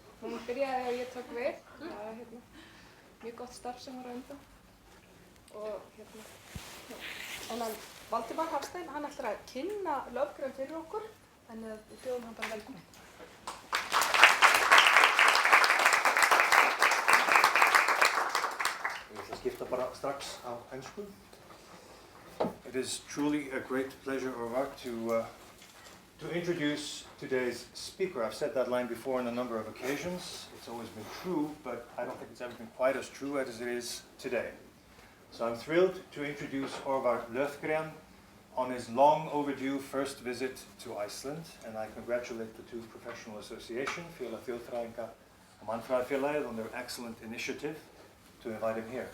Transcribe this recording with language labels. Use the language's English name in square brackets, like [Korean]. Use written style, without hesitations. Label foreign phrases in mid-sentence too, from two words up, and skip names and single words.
[Icelandic] Hún byrjaði og ég tók við, það var mjög gott starf sem var á undan og já. En Valdimar Hafstein, hann ætlar að kynna Löfgren fyrir okkur, en við bjóðum hann bara velkominn. Skipta bara strax á ensku. [English] It is truly a great pleasure, Orvar, to introduce today's speaker. I've said that line before on a number of occasions. It's always been true, but I don't think it's ever been quite as true as it is today. So I'm thrilled to introduce Orvar Löfgren on his long overdue first visit to Iceland, and I congratulate the two professional associations, Félag Þjóðfræðinga og Mannfræðifélagið, on their excellent initiative to invite him here.